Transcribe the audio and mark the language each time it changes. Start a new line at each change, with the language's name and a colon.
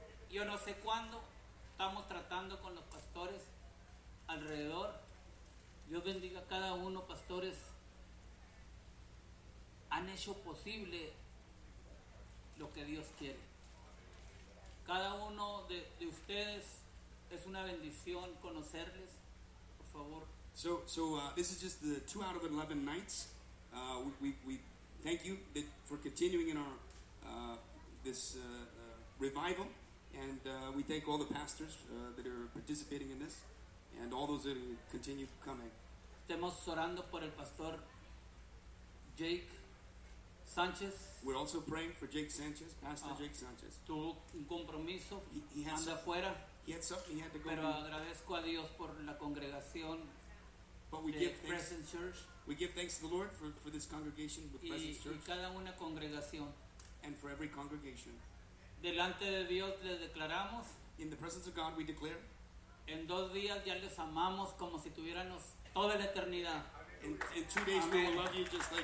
Spanish: Yo no sé cuándo estamos tratando con los pastores alrededor. Dios bendiga a cada uno, pastores. Han hecho posible lo que Dios quiere. Cada uno de ustedes es una bendición conocerles. Por favor.
English: So this is just the 2 out of 11 nights. We thank you for continuing in our this revival. And we thank all the pastors that are participating in this, and all those that continue coming.
Spanish: Estamos orando por el pastor Jake Sanchez.
English: We're also praying for Jake Sanchez, Pastor Jake Sanchez.
Spanish: Tuvo un compromiso. Anda afuera.
English: He had something. He had to go.
Spanish: Pero agradezco a Dios por la congregación.
English: But we give thanks. Presence Church. We give thanks to the Lord for this congregation with Presence Church.
Spanish: Y cada una congregación.
English: And for every congregation.
Spanish: Delante de Dios les declaramos.
English: In the presence of God we declare.
Spanish: En dos días ya les amamos como si tuviéramos toda la eternidad.
English: In 2 days, amen. We will love you just like